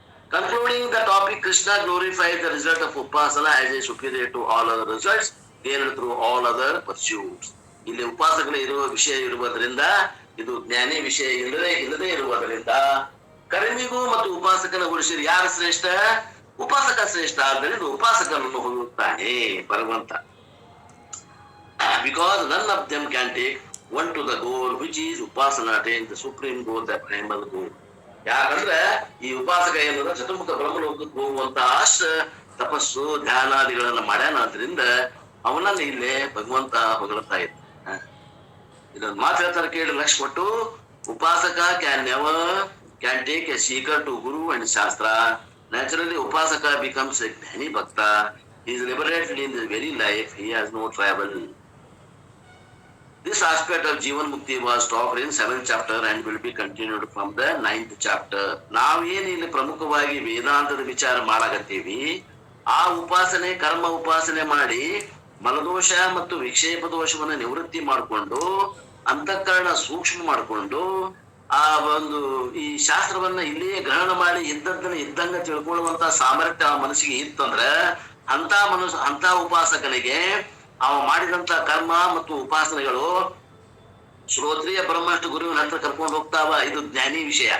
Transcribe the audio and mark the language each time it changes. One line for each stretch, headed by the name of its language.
English: Concluding the topic, Krishna glorifies the result of Upasana as a superior to all other results gained through all other pursuits.
Kannada: ಇಲ್ಲಿ ಉಪಾಸಕನ ಇರುವ ವಿಷಯ ಇರುವುದರಿಂದ, ಇದು ಜ್ಞಾನಿ ವಿಷಯ ಇಲ್ಲದೆ ಇರುವುದರಿಂದ ಕರ್ಮಿಗೂ ಮತ್ತು ಉಪಾಸಕನ ಹೋಲಿಸಿದರೆ ಯಾರು ಶ್ರೇಷ್ಠ? ಉಪಾಸಕ ಶ್ರೇಷ್ಠ. ಆದ್ದರಿಂದ ಉಪಾಸಕನನ್ನು ಹೊಂದುತ್ತಾನೆ ಭಗವಂತ.
English: Because none of them can take one to the goal, which is Upasana attain the supreme goal, the primal goal.
Kannada: ಯಾಕಂದ್ರೆ ಈ ಉಪಾಸಕ ಏನಂದ್ರೆ ಚತುರ್ಮುಖ ಬ್ರಹ್ಮಲೋಕಕ್ಕೆ ಹೋಗುವಂತ ಅಷ್ಟ ತಪಸ್ಸು ಧ್ಯಾನಾದಿಗಳನ್ನ ಮಾಡ್ಯಾನಾದ್ರಿಂದ ಅವನನ್ನ ಇಲ್ಲೇ ಭಗವಂತ ಹೊಗಳ್ತಾ ಇದ್ದ. ಇದೊಂದು ಮಾತು ಹೇಳ್ತಾರೆ ಕೇಳಿ ಲಕ್ಷ್ಯ ಕೊಟ್ಟು.
English: Upasaka can take a seeker to guru and shastra. Naturally upasaka becomes a jnani bhakta. He is liberated in the very life. He has no travel. This aspect of Jivan Mukti was taught in 7th chapter and will be continued from the 9th chapter.
Kannada: ನಾವೇನು ಇಲ್ಲಿ ಪ್ರಮುಖವಾಗಿ ವೇದಾಂತದ ವಿಚಾರ ಮಾಡಾಕತ್ತೀವಿ, ಆ ಉಪಾಸನೆ ಕರ್ಮ ಉಪಾಸನೆ ಮಾಡಿ ಮಲದೋಷ ಮತ್ತು ವಿಕ್ಷೇಪ ದೋಷವನ್ನ ನಿವೃತ್ತಿ ಮಾಡಿಕೊಂಡು ಅಂತಃಕರಣ ಸೂಕ್ಷ್ಮ ಮಾಡಿಕೊಂಡು ಆ ಒಂದು ಈ ಶಾಸ್ತ್ರವನ್ನ ಇಲ್ಲಿಯೇ ಗ್ರಹಣ ಮಾಡಿ ಇದ್ದದ್ದನ್ನ ಇದ್ದಂಗ ತಿಳ್ಕೊಳ್ಳುವಂತ ಸಾಮರ್ಥ್ಯ ಆ ಮನಸ್ಸಿಗೆ ಇತ್ತಂದ್ರ ಅಂತ ಉಪಾಸಕನಿಗೆ ಅವ ಮಾಡಿದಂತ ಕರ್ಮ ಮತ್ತು ಉಪಾಸನೆಗಳು ಶ್ರೋತ್ರಿಯ ಬ್ರಹ್ಮಷ್ಟು ಗುರುವಿನ ಹತ್ರ ಕರ್ಕೊಂಡು ಹೋಗ್ತಾವ. ಇದು ಜ್ಞಾನಿ ವಿಷಯ.